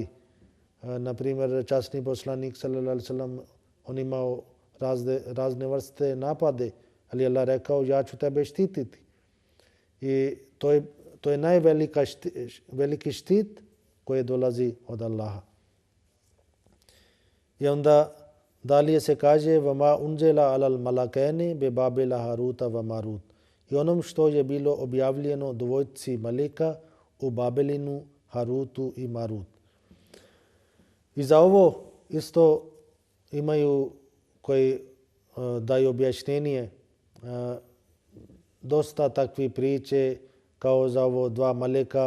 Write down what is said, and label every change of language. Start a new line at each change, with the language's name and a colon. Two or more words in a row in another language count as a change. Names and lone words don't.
Bosnian: Naprimjer, časni poslanik
Arabic: صلى الله عليه وسلم,
Bosnian: on imao razne vrste napade, ali Allah rekao ja ću tebe štititi. I to je najveliki štit koji dolazi od Allaha. I onda dalje se kaže
Arabic: وما أنزل على الملكين ببابل هاروت وماروت.
Bosnian: I onom što je bilo objavljeno dvojci malika u Babelinu, Harutu i Marut. I za ovo isto imaju koji daju objašnjenje dosta takvi priče kao za ovo dva maleka.